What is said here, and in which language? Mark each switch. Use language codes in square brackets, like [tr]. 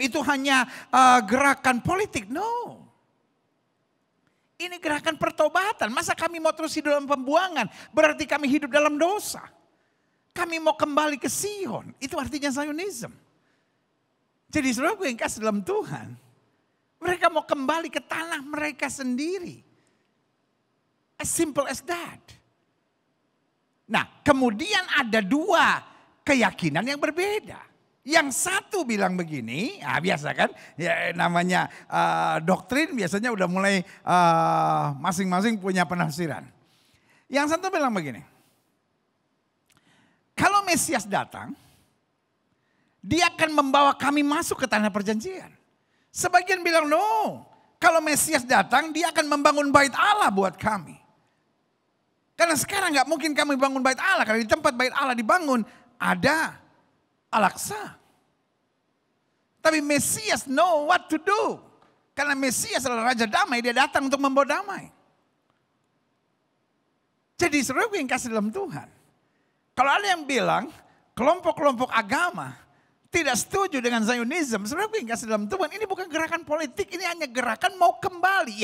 [id] Itu hanya gerakan politik. No. Ini gerakan pertobatan. Masa kami mau terus hidup dalam pembuangan? Berarti kami hidup dalam dosa. Kami mau kembali ke Sion. Itu artinya Zionism. Jadi saudara yang kasih dalam Tuhan. Mereka mau kembali ke tanah mereka sendiri. [en] As simple as that. [id] Nah kemudian ada dua keyakinan yang berbeda. Yang satu bilang begini, biasa kan, ya, namanya doktrin biasanya udah mulai masing-masing punya penafsiran. Yang satu bilang begini, kalau Mesias datang, dia akan membawa kami masuk ke tanah perjanjian. Sebagian bilang no, kalau Mesias datang dia akan membangun bait Allah buat kami. Karena sekarang gak mungkin kami bangun bait Allah, karena di tempat bait Allah dibangun ada Al-Aqsa. [en] Tapi Mesias know what to do. [id] Karena Mesias adalah Raja Damai, dia datang untuk membawa damai. Jadi saudaraku yang kasih dalam Tuhan. Kalau ada yang bilang kelompok-kelompok agama tidak setuju dengan Zionism, saudaraku yang kasih dalam Tuhan, ini bukan gerakan politik, ini hanya gerakan mau kembali.